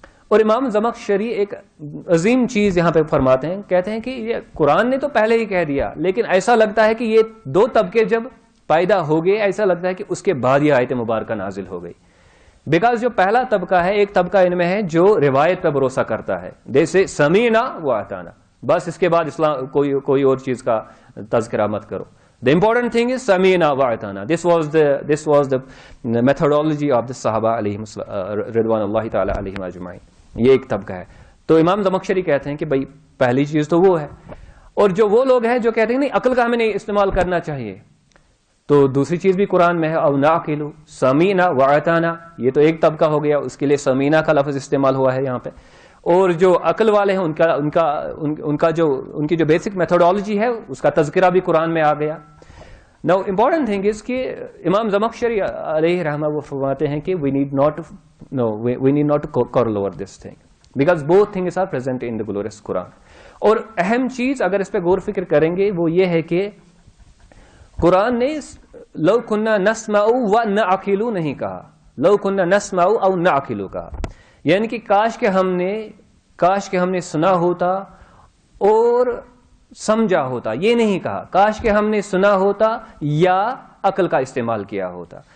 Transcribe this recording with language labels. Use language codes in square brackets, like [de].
[ur] اور امام زمخشری ایک عظیم چیز یہاں پہ فرماتے ہیں, کہتے ہیں کہ یہ قرآن نے تو پہلے ہی کہہ دیا, لیکن ایسا لگتا ہے کہ یہ دو طبقے جب پیدا ہو گئے, ایسا لگتا ہے کہ اس کے بعد یہ آیت مبارکہ نازل ہو گئی. بیکاز جو پہلا طبقہ ہے, ایک طبقہ ان میں ہے جو روایت پہ بھروسہ کرتا ہے, جیسے سمینا و اطعنا, بس اس کے بعد اسلام کوئی اور چیز کا تذکرہ مت کرو. [en] The important thing is [ar] سمینا و اطعنا. [en] This was the methodology of the [ur] صحابہ علیہم رضوان اللہ تعالی علیہم اجمعین. یہ ایک طبقہ ہے. تو امام زمخشری کہتے ہیں کہ بھائی پہلی چیز تو وہ ہے, اور جو وہ لوگ ہیں جو کہتے ہیں نہیں عقل کا ہمیں نہیں استعمال کرنا چاہیے, تو دوسری چیز بھی قرآن میں ہے, [ar] او نعقل سمینا و اطعنا. [ur] یہ تو ایک طبقہ ہو گیا, اس کے لیے سمینا کا لفظ استعمال ہوا ہے یہاں پہ. اور جو عقل والے ہیں ان کی جو بیسک میتھڈالوجی ہے اس کا تذکرہ بھی قرآن میں آ گیا. [en] Now important thing is [ur] کہ امام زمخشری علیہ رحمہ وہ فرماتے ہیں کہ [en] we need not to quarrel over this thing because both things are present in the glorious Quran. [ur] اور اہم چیز اگر اس پہ غور فکر کریں گے وہ یہ ہے کہ قرآن نے [ar] لو كنا نسمع و نعقل [ur] نہیں کہا, [ar] لو كنا نسمع او نعقل [ur] کہا. یعنی کہ کاش کہ ہم نے سنا ہوتا اور سمجھا ہوتا, یہ نہیں کہا کاش کہ ہم نے سنا ہوتا یا عقل کا استعمال کیا ہوتا.